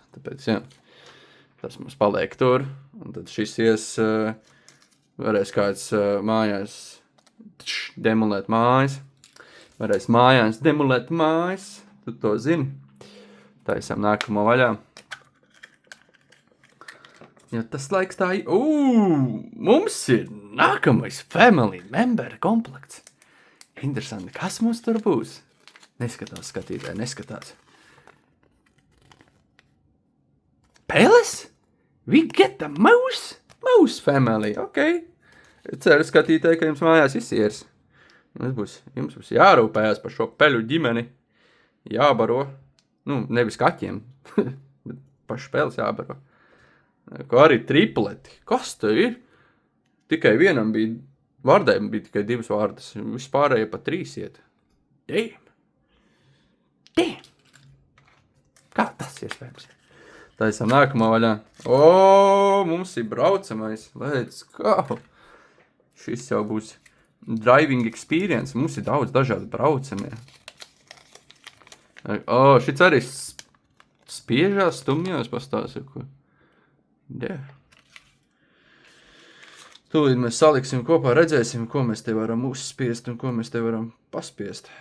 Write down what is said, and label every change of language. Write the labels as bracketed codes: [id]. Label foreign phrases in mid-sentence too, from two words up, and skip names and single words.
[lv] Tāpēc, jā, tas mums paliek tur. Un tad šis varēs kāds mājās demolēt mājas. Varēs mājās demolēt mājas. Tu to zini. Taisam nākamo vaļā. Ja tas laiks tā ir... Mums ir nākamais [en] family member [lv] komplekts. Interesanti, kas mums tur būs? Neskatās skatītāji, neskatās. Peles? [en] We get the mouse? Mouse family, [lv] ok. Ceru skatītāji, ka jums mājās izsiers. Jums būs jārūpējās par šo peļu ģimeni. Jābaro. Nevis kaķiem, bet paši peles jābaro. Kā arī tripleti. Kas te ir? Tikai vienam bija, vārdēm bija tikai 2 vārdas. Vispārējie pa 3 iet. Damn. Kā tas iespējams? Tā esam nākamā vaļā. Mums ir braucamais. [en] Let's go. [lv] Šis jau būs [en] driving experience. [lv] Mums ir daudz dažādi braucamie. Šis arī spiežās, stumjās pastāsta. [en] Yeah. [lv] Tūlīt mēs saliksim kopā, redzēsim, ko mēs te varam uzspiest un ko mēs te varam paspiest.